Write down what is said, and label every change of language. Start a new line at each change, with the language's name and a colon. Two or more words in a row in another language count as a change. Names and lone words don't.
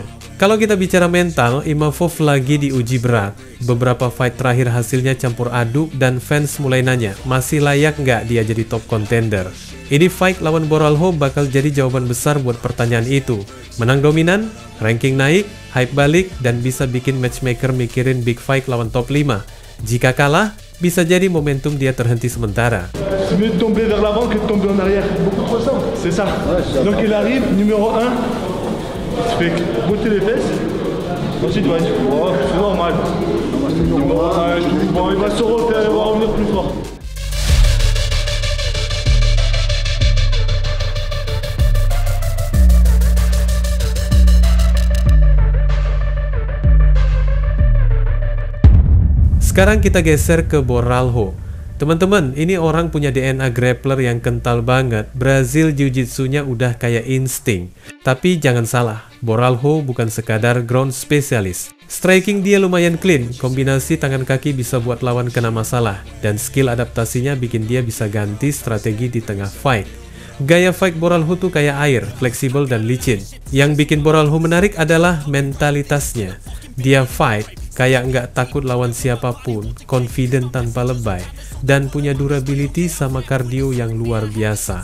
Indonesian: Kalau kita bicara mental, Imavov lagi diuji berat. Beberapa fight terakhir hasilnya campur aduk dan fans mulai nanya, masih layak nggak dia jadi
English: top contender?
Indonesian: Ini fight lawan Borralho bakal jadi jawaban besar buat pertanyaan itu. Menang dominan, ranking naik, hype balik, dan bisa bikin matchmaker mikirin
English: big fight
Indonesian: lawan top 5. Jika kalah, bisa jadi momentum dia terhenti sementara.
French: C'est mieux de tomber vers l'avant que de tomber en arrière. Beaucoup trop simple. C'est ça. Donc il arrive, numéro 1, il se fait botter les fesses. Ensuite, ouais, c'est normal. Bon, il va se refaire, il va revenir plus fort.
Indonesian: Sekarang kita geser ke Borralho. Teman-teman, ini orang punya
English: DNA grappler
Indonesian: yang kental banget. Brazil Jiu-Jitsunya udah kayak insting. Tapi jangan salah, Borralho bukan sekadar
English: ground specialist.
Indonesian: Striking dia lumayan clean, kombinasi tangan kaki bisa buat lawan kena masalah, dan skill adaptasinya bikin dia bisa ganti strategi di tengah fight. Gaya fight Borralho tuh kayak air, fleksibel dan licin. Yang bikin Borralho menarik adalah mentalitasnya. Dia fight kayak nggak takut lawan siapapun, confident tanpa lebay, dan punya durability sama kardio yang luar biasa.